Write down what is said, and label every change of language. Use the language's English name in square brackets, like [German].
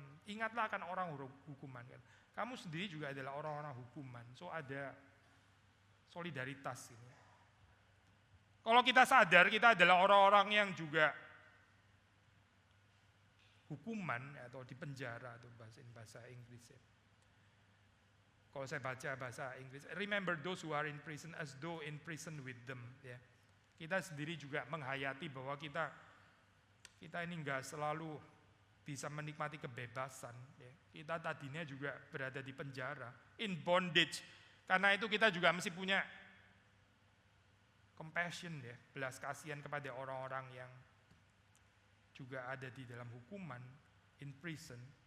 [Indonesian] Ingatlah akan orang hukuman kan. Kamu sendiri juga adalah orang-orang hukuman. So ada solidaritas ini. Kalau kita sadar kita adalah orang-orang yang juga hukuman atau di penjara atau bahasa Inggris ya. Kalau saya baca bahasa Inggris, [English] remember those who are in prison as though in prison with them ya. [Indonesian] Kita sendiri juga menghayati bahwa kita ini enggak selalu bisa menikmati kebebasan ya. Kita tadinya juga berada di penjara, [English] in bondage. [Indonesian] Karena itu kita juga mesti punya compassion ya, belas kasihan kepada orang-orang yang juga ada di dalam hukuman, [English] in prison.